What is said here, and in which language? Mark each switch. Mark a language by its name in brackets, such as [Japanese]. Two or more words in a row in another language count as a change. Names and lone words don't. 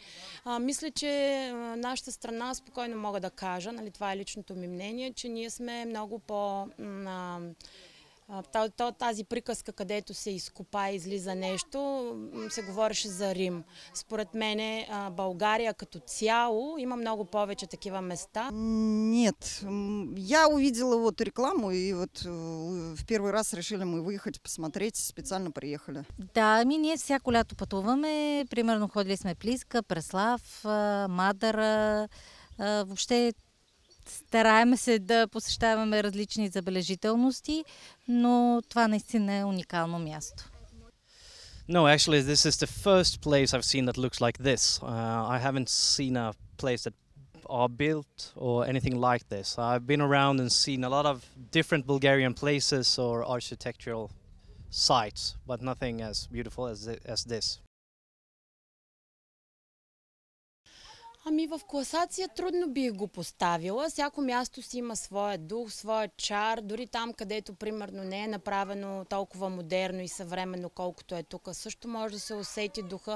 [Bulgarian] Мисля, че нашата страна, спокойно мога да кажа, нали, това е личното ми мнение, че ние сме много по... Тази приказка, където се изкопа и излиза нещо, се говореше за Рим. Според мен България като цяло има много повече такива места. [Russian] Нет, я увидела вот рекламу и вот в первый раз решили мы выехать посмотреть, специально приехали. [Bulgarian] Да, ние всяко лято пътуваме, примерно ходили сме Плиска, Преслав, Мадара, въобще стараем се да посещаваме различни забележителности, но това наистина е уникално място. [English] No, actually this is the first place I've seen that looks like this. I haven't seen a place that are built or anything like this. I've been around and seen a lot of different Bulgarian places or architectural sites, but nothing as beautiful as this. [Bulgarian] Ами в класация трудно бих го поставила. Всяко място си има своя дух, своя чар. Дори там, където примерно не е направено толкова модерно и съвременно, колкото е тук, също може да се усети духа.